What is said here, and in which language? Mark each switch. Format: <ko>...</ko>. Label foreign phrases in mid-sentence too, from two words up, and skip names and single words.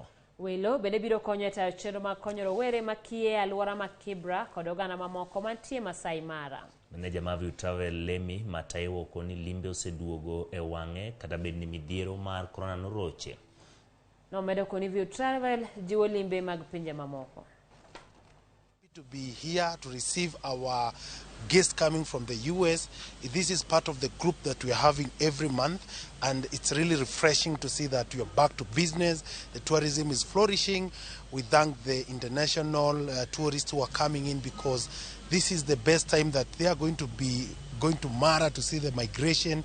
<luo>Welo bende biro konyo e tayo chenro mag konyo rowere makie e alwora ma Kibra kod oganda mamoko mantie Masai Mara. Meneja ma Viutravel Lemi Mataiwo koni limbe oseduogo e wang'e kata bed ni midhiero mar korona noroche. Nomedo koni Viutravel jiwo limbe mag pinje mamoko.</luo> <en>To be here to receive our guests coming from the US. This is part of the group that we are having every month, and it's really refreshing to see that we are back to business. The tourism is flourishing. We thank the international tourists who are coming in, because this is the best time that they are going to Mara to see the migration.</en>